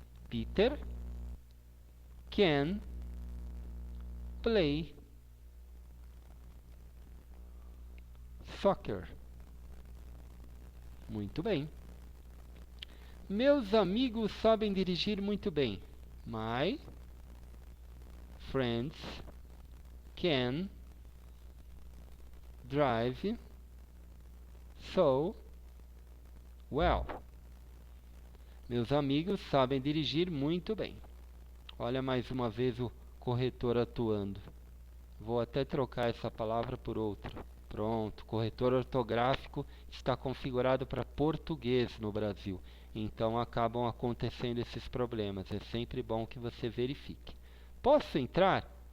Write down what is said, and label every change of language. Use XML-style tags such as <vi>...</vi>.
<en>Peter can play soccer. Muito bem.</en> <pt>Meus amigos sabem dirigir muito bem.</pt> <en>My friends can drive so well.</en> <pt>Meus amigos sabem dirigir muito bem. Olha mais uma vez o corretor atuando. Vou até trocar essa palavra por outra. Pronto, corretor ortográfico está configurado para português no Brasil. Então acabam acontecendo esses problemas. É sempre bom que você verifique. Posso entrar?</pt>